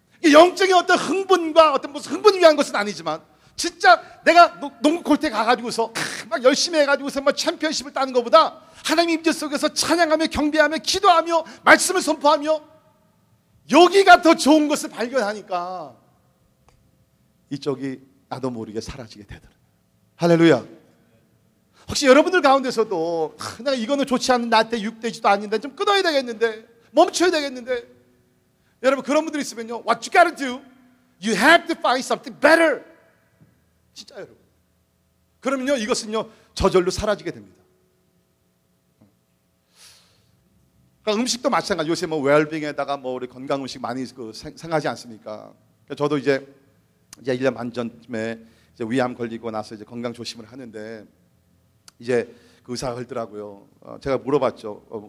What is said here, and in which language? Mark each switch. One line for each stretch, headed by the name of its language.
Korean: 영적인 어떤 흥분과 어떤 무슨 흥분을 위한 것은 아니지만 진짜 내가 농구 콜트에 가가지고서 막 열심히 해가지고서 막 챔피언십을 따는 것보다 하나님 임재 속에서 찬양하며 경배하며 기도하며 말씀을 선포하며 여기가 더 좋은 것을 발견하니까 이쪽이 나도 모르게 사라지게 되더라고요. 할렐루야. 혹시 여러분들 가운데서도 내가 이거는 좋지 않은 나한테 육되지도 않는데 좀 끊어야 되겠는데 멈춰야 되겠는데 여러분 그런 분들 있으면요
English: What you gotta do? You have to find something better.
Korean: 진짜 여러분 그러면요 이것은요 저절로 사라지게 됩니다. 그러니까 음식도 마찬가지. 요새 뭐 웰빙에다가 뭐 우리 건강 음식 많이 생각하지 않습니까? 저도 이제 1년 반 전쯤에 이제 위암 걸리고 나서 이제 건강 조심을 하는데 이제 그 의사가 그러더라고요. 제가 물어봤죠.